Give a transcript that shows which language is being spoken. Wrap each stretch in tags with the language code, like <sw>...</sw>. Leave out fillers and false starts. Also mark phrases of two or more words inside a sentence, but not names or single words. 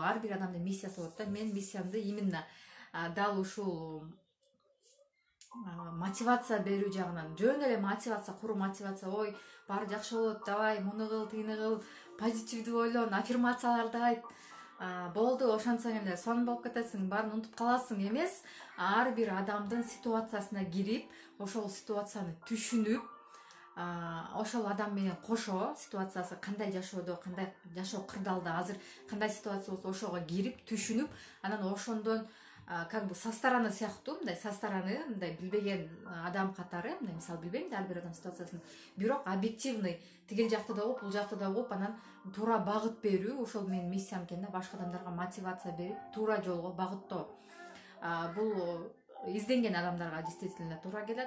<ky>Ар бир адамдын миссиясы болот да. Мен миссиямды именно дал ушул мотивация берүү жагынан, жөн эле мотивация, куру мотивация, ой, баары жакшы болот, давай, муну кыл, тигини кыл, позитивдүү ойлон, аффирмацияларды айт, болду, ошентсең эле сонун болуп кетесиң, баарын унутуп каласың эмес. Ар бир адамдын ситуациясына кирип, ошол ситуацияны түшүнүп, ошол адам менен кошо ситуациясы кандай жашоодо, кандай жашоо кырдаалда азыр кандай ситуация болсо ошого кирип түшүнүп, анан ошондон</ky> <ru>как бы со стороны</ru> <ky>сыяктуу, мындай</ky> <ru>со стороны,</ru> <ky>мындай билбеген адам катары, мындай мисалы билбейм да ар бир адам ситуациясын, бирок объективный тигил жакты да угуп, бул жакты да угуп, анан туура багыт берүү, ошол менин миссиям экен да. Башка адамдарга мотивация берип, туура жолго багыттоо. Бул изденген адамдарга действительно туура келет.</ky>